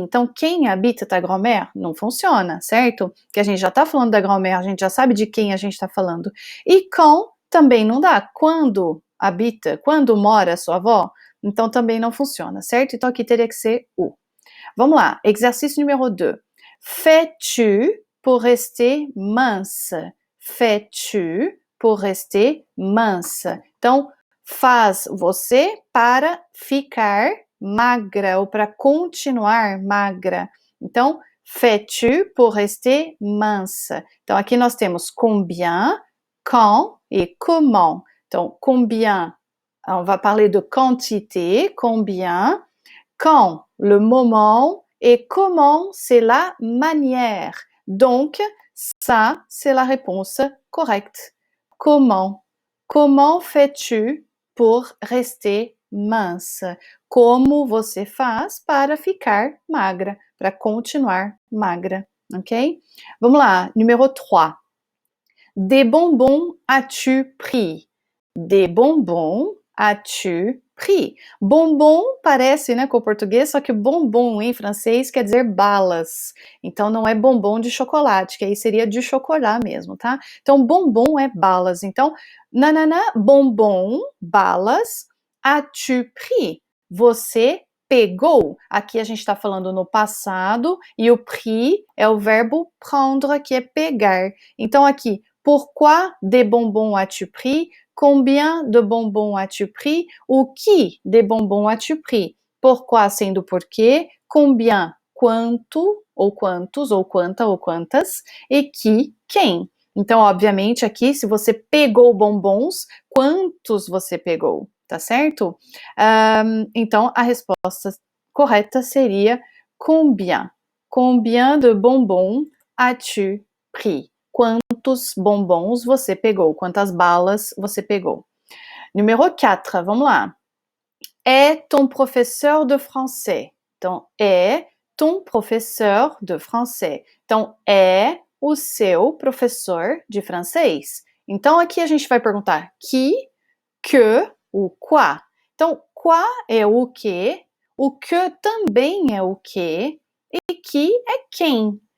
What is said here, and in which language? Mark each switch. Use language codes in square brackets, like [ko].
[pt] Então, quem habita ta grand-mère? Não funciona, certo? Que a gente já tá falando da grand-mère, a gente já sabe de quem a gente tá falando. E quand também não dá. Quando habita, quando mora a sua avó? Então, também não funciona, certo? Então, aqui teria que ser où. Vamos lá. Exercício número 2. [fr] Fais-tu pour rester mince? Fais-tu pour rester mince? [pt] Então, faz você para ficar magra ou para continuar magra. [fr] Então, fais-tu pour rester mince? Então, aqui nós temos combien, quand et comment. Então, combien, on va parler de quantité, combien, quand, le moment, et comment, c'est la manière. Donc, ça, c'est la réponse correcte. Comment? Comment fais-tu pour rester mince? [pt] Como você faz para ficar magra, para continuar magra, ok? Vamos lá, numéro 3. [fr] Des bonbons as-tu pris? Des bonbons as-tu pris? [pt] Bonbon parece, né, com o português, só que bonbon em francês quer dizer balas. Então não é bombom de chocolate, que aí seria de chocolat mesmo, tá? Então bonbon é balas. Então, nanana, bonbon, balas, as-tu pris? Você pegou. Aqui a gente está falando no passado e o pris é o verbo prendre, que é pegar. Então aqui, [fr] pourquoi des bonbons as-tu pris? Combien de bonbons as-tu pris? [pt] O que [fr] de bonbons as-tu pris? [pt] Pourquoi sendo porquê, combien, quanto, ou quantos, ou quanta, ou quantas, e que, quem. Então, obviamente, aqui, se você pegou bombons, quantos você pegou, tá certo? Então, a resposta correta seria combien. [fr] Combien de bonbons as-tu pris? [pt] Quantos bombons você pegou? Quantas balas você pegou? Numéro 4, vamos lá. [fr] Est ton professeur de français? [pt] Então, é [fr] ton professeur de français. [pt] Então, é o seu professor de francês. Então, aqui a gente vai perguntar qui, que, o quoi. Então, quoi é o que também é o que, e que é quem.